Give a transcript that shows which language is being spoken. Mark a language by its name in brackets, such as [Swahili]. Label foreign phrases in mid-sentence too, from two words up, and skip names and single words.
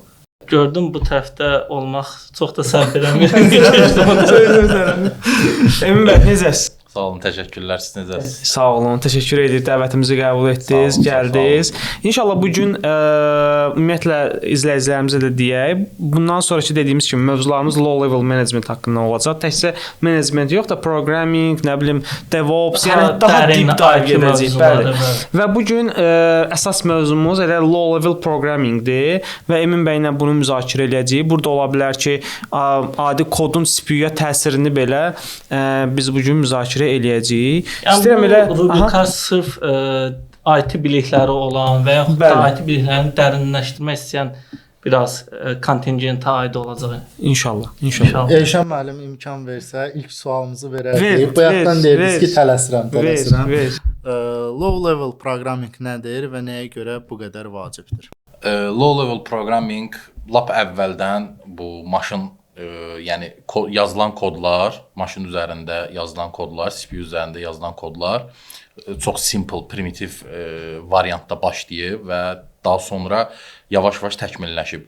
[Azerbaijani] Gördüm bu tərəfdə olmaq çox da səhv eləmirəm. Emin bəy, necəsiz? Sağ olun, təşəkkürlər. Siz necəsiniz? Sağ olun, təşəkkür edirik. Dəvətimizi qəbul etdiniz, gəldiniz. İnşallah bu gün ümumiyyətlə izləyicilərimizə də deyək. Bundan sonraki dediyimiz kimi mövzularımız [English] low level management [Azerbaijani] haqqında olacaq. Təkcə management yox da programming, nə bilim, DevOps, yəni daha [English] deep dive [Azerbaijani] edəcəyik. Bəli. Və bu gün əsas mövzumuz elə [English] low level programmingdir [Azerbaijani] və Emin bəylə bunu müzakirə edəcəyik. Burada ola bilər ki, adi kodun CPU-ya təsirini belə biz bu gün müzakirə eləyəcəyik. İstəyirəm elə rubrika sırf IT bilikləri olan və yaxud da IT biliklərini dərinləşdirmək istəyən biraz kontingentə aid olacaq. İnşallah. Elşən müəllim imkan versə ilk sualımızı verərik. Bu yaxdan deyirsiniz ki, tələsirəm. [English] Low level programming [Azerbaijani] nədir və nəyə görə bu qədər vacibdir? [English] Low level programming [Azerbaijani] lap əvvəldən bu maşın yəni yazılan kodlar, maşın üzərində yazılan kodlar, CPU üzərində yazılan kodlar çox simple, primitiv variantda başlayıb və daha sonra yavaş-yavaş təkmilləşib.